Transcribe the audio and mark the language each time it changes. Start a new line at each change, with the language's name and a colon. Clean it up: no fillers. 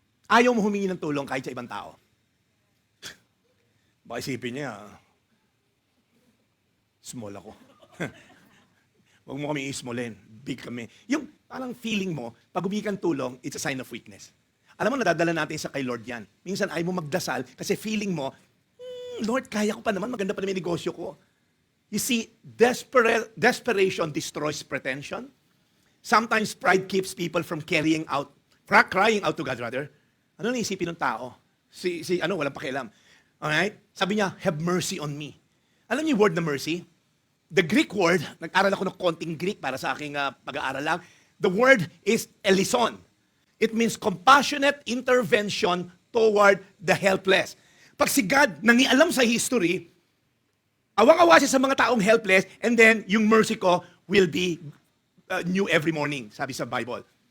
Filipino: Ayaw mo humingi ng tulong kahit sa ibang tao. Baka isipin niya, small ako. Huwag mo kami i-smallin. Big kami. Yung parang feeling mo, pag humingi kang tulong,
English: it's a sign of weakness.
Filipino: Alam mo, nadadala natin sa kay Lord yan. Minsan ayaw mo magdasal kasi feeling mo, Lord, kaya ko pa naman, maganda pa naman yung negosyo ko.
English: You see, desperation destroys pretension. Sometimes pride keeps people from crying out to God rather.
Filipino: Ano na isipin ng tao? Walang pakialam. Alright? Sabi niya,
English: have mercy on me.
Filipino: Alam niyo yung word na mercy?
English: The Greek word,
Filipino: nag-aral ako ng konting Greek para sa aking pag-aaral lang.
English: The word is elison. It means compassionate intervention toward the helpless.
Filipino: Pag si God nangialam sa history, awang-awa siya sa mga taong helpless, and then yung mercy ko
English: will be new every morning,
Filipino: sabi sa Bible.